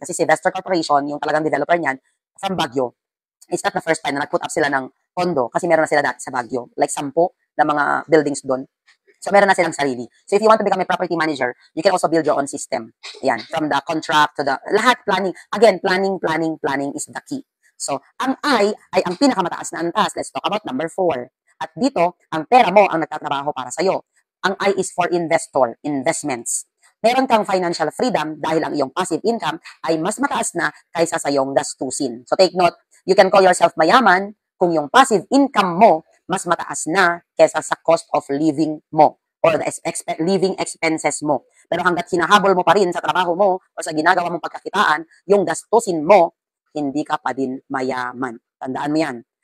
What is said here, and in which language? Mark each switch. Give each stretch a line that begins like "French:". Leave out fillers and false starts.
Filipino: Kasi si Vestor Corporation, yung talagang developer niyan, from Baguio,
English: it's not the first time
Filipino: na nag-put up sila ng condo kasi meron na sila dati sa Baguio. Like 10 na mga buildings doon. So, meron na silang sarili.
English: So, if you want to become a property manager, you can also build your own system. Ayan, from the contract to the, lahat planning. Again, planning is the key.
Filipino: So, ang I ay ang pinakamataas na antas.
English: Let's talk about number 4.
Filipino: At dito, ang pera mo ang nagtatrabaho para sa'yo.
English: Ang I is for investor, investments.
Filipino: Meron kang financial freedom dahil ang iyong passive income ay mas mataas na kaysa sa iyong gastusin.
English: So, take note, you can call yourself mayaman
Filipino: kung yung passive income mo mas mataas na kesa sa
English: cost of living mo or the living expenses mo.
Filipino: Pero hanggat hinahabol mo pa rin sa trabaho mo o sa ginagawa mong pagkakitaan, yung gastusin mo, hindi ka pa din mayaman. Tandaan mo yan.